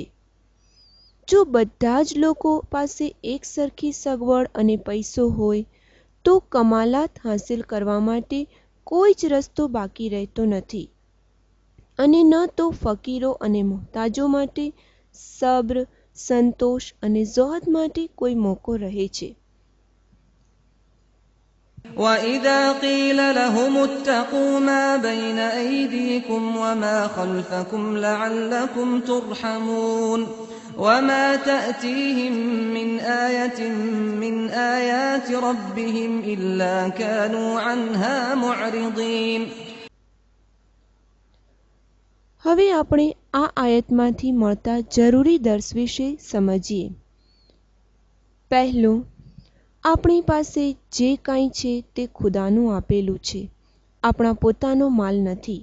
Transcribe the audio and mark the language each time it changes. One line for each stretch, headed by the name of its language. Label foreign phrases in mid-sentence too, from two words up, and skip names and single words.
Gujarati: જો બધા જ લોકો પાસે એક સરખી સગવડ અને પૈસો હોય તો કમાલાત હાંસિલ કરવા માટે કોઈ જ રસ્તો બાકી રહેતો નથી અને ન તો ફકીરો અને મુહતાજો માટે સબ્ર, સંતોષ અને ઝોહદ માટે કોઈ મોકો રહે છે.
Arabic: وَإِذَا قِيلَ لَهُمُ اتَّقُوا مَا بَيْنَ أَيْدِيكُمْ وَمَا خَلْفَكُمْ لَعَلَّكُمْ تُرْحَمُونَ وَمَا تَأْتِيهِمْ مِنْ آيَةٍ مِنْ آيَاتِ رَبِّهِمْ إِلَّا كَانُوا عَنْهَا مُعْرِضِينَ.
Gujarati: હવે આપણે આ આયતમાંથી મળતા જરૂરી દર્શ વિશે સમજીએ. પહેલું, આપણી પાસે જે કાંઈ છે તે ખુદાનું આપેલું છે, આપણા પોતાનો માલ નથી.